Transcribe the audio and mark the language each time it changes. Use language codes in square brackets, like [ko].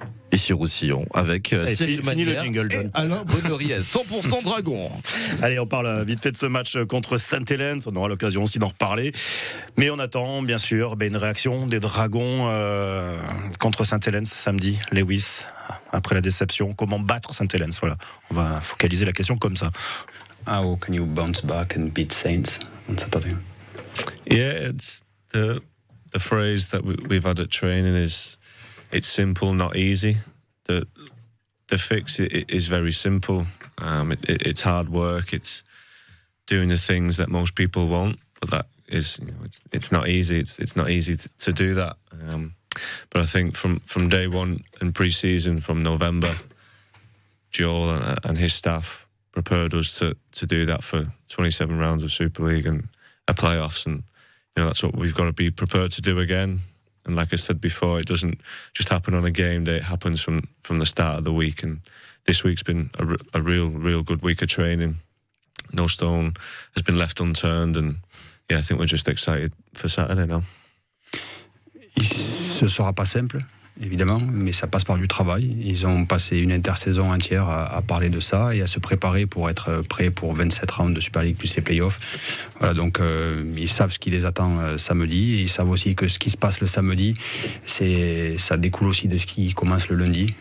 [fr] Ici Roussillon avec Cyril Manière et Alain Bonnery, 100% Dragon. Allez, on parle vite fait de ce match contre Saint-Hélène, on aura l'occasion aussi d'en reparler. Mais on attend bien sûr une réaction des Dragons contre Saint-Hélène samedi. Lewis, après la déception, comment battre Saint-Hélène? Voilà, on va focaliser la question comme ça. [en] How can you bounce back and beat Saints on Saturday? Yeah, it's the phrase that we've had at training is it's simple, not easy. The fix is very simple. It's hard work. It's doing the things that most people want, but that is it's not easy. It's not easy to do that. But I think from day one in pre-season, from November, Joel and his staff prepared us to do that for 27 rounds of Super League and a playoffs, and that's what we've got to be prepared to do again. And like I said before, it doesn't just happen on a game day. It happens from the start of the week. And this week's been a real good week of training. No stone has been left unturned. And I think we're just excited for Saturday now. [fr] Ce ne sera pas simple, évidemment, mais ça passe par du travail. Ils ont passé une intersaison entière à parler de ça et à se préparer pour être prêts pour 27 rounds de Super League plus les playoffs. Voilà, donc ils savent ce qui les attend samedi. Et ils savent aussi que ce qui se passe le samedi, ça découle aussi de ce qui commence le lundi.